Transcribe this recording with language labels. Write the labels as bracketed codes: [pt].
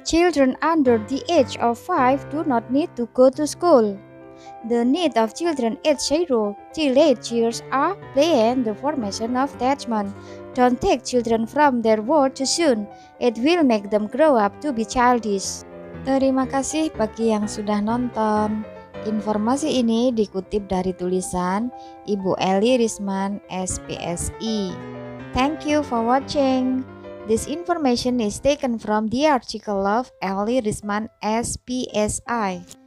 [en] Children under the age of 5 do not need to go to school. The need of children aged 0 till 8 years are play and the formation of attachment. Don't take children from their world too soon. It will make them grow up to be childish. [id] Terima kasih bagi yang sudah nonton. Informasi ini dikutip dari tulisan Ibu Eli Risman, SPSI. [en] Thank you for watching. This information is taken from the article of Eli Risman, SPSI.